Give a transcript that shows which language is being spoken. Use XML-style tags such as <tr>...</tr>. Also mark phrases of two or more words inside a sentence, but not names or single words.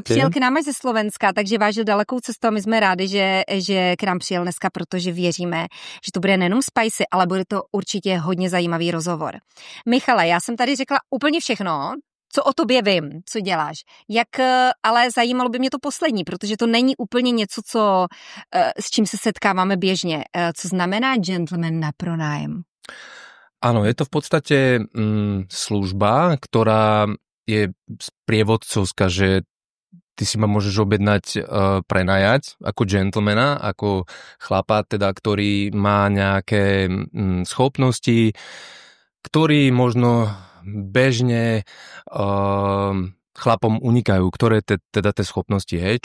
<cs>Přijel k nám až ze Slovenska, takže vážil dalekou cestu a my jsme rádi, že k nám přijel dneska, protože věříme, že to bude nejenom spicy, ale bude to určitě hodně zajímavý rozhovor. Michale, já jsem tady řekla úplně všechno, co o tobě vím, co děláš. Ale zajímalo by mě to poslední, protože to není úplně něco, s čím se setkáváme běžně. Co znamená gentleman na pronájem?</cs> <sk>Áno, je to v podstate služba, ktorá je sprievodcovská, že ty si ma môžeš objednať, prenajať ako gentlemana, ako chlapa, teda, ktorý má nejaké schopnosti, ktorý možno bežne chlapom unikajú, ktoré teda tie schopnosti, hej.</sk>